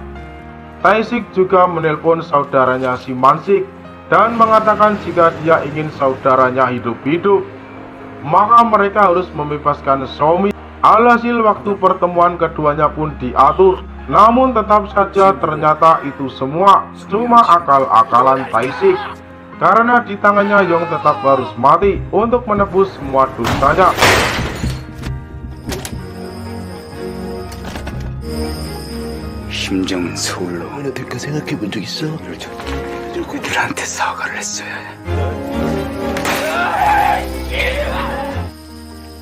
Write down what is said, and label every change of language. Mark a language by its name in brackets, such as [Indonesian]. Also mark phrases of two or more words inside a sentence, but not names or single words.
[Indonesian] Taisik juga menelpon saudaranya si Mansik dan mengatakan jika dia ingin saudaranya hidup-hidup, maka mereka harus membebaskan Somi. Alhasil waktu pertemuan keduanya pun diatur. Namun tetap saja ternyata itu semua cuma akal-akalan Taisik, karena di tangannya Yong tetap harus mati untuk menebus semua dosanya. [Korean] 심정은 서울로 얼마나 될까 생각해 본 적 있어? 그들한테 사과를 했어야 해.